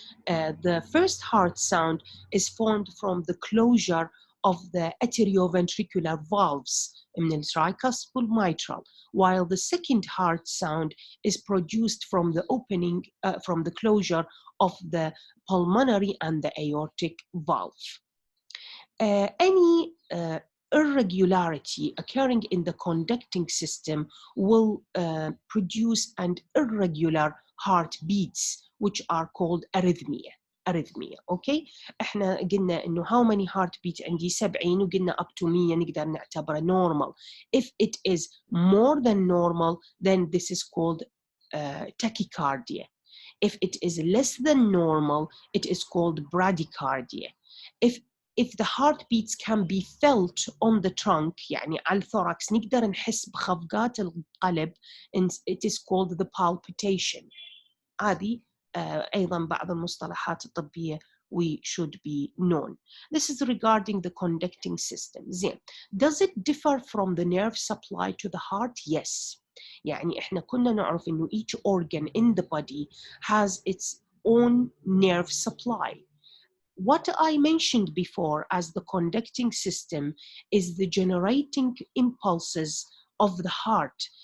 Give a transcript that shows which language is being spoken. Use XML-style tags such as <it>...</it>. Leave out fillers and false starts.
<en>The first heart sound is formed from the closure of the atrioventricular valves</en> <ar>من</ar> <en>الtricuspid mitral, while the second heart sound is produced from the opening, from the closure of the pulmonary and the aortic valve. Any irregularity occurring in the conducting system will produce an irregular heartbeats, which are called arrhythmia.</en> <ar>اوكي احنا قلنا انه</ar> <en>how many heartbeat</en> <ar>عندي 70 وقلنا</ar> <en>up to 100</en> <ar>نقدر نعتبره normal.</ar> <en>If it is more than normal, then this is called tachycardia. If it is less than normal, it is called bradycardia. If the heartbeats can be felt on the trunk,</en> <ar>يعني على الثوركس نقدر نحس بخفقات القلب,</ar> <en>it is called the palpitation.</en> <ar>هذه أيضا بعض المصطلحات الطبية</ar> <en>we should be known. This is regarding the conducting system.</en> <ar>زين.</ar> <en>Does it differ from the nerve supply to the heart? Yes.</en> <ar>يعني إحنا كنا نعرف إنه</ar> <en>each organ in the body has its own nerve supply. What I mentioned before as the conducting system is the generating impulses of the heart.</en>